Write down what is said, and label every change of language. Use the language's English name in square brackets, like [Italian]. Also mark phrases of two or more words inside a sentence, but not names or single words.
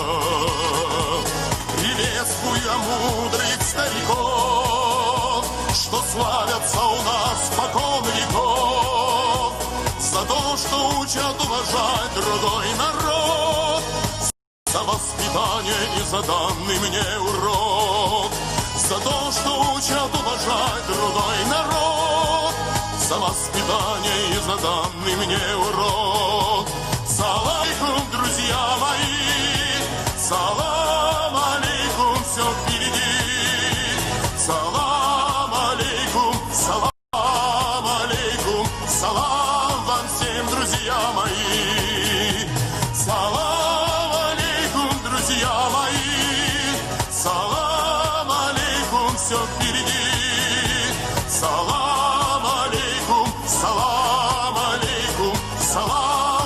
[Russian] Приветствую я мудрых стариков, что славятся у нас спокон веков, за то, что учат уважать другой народ, за воспитание и за данный мне урок, за то, что учат уважать другой народ, за воспитание и за данный мне урок. [Arabic] سلام عليكم, [Russian] друзья мои, [Arabic] سلام عليكم, [Russian] все впереди. [Arabic] سلام عليكم، سلام عليكم، سلام [Russian] вам всем, друзья мои. [Arabic] سلام عليكم, [Russian] друзья мои, [Arabic] سلام عليكم, [Russian] все впереди. [Arabic] سلام عليكم، سلام عليكم، سلام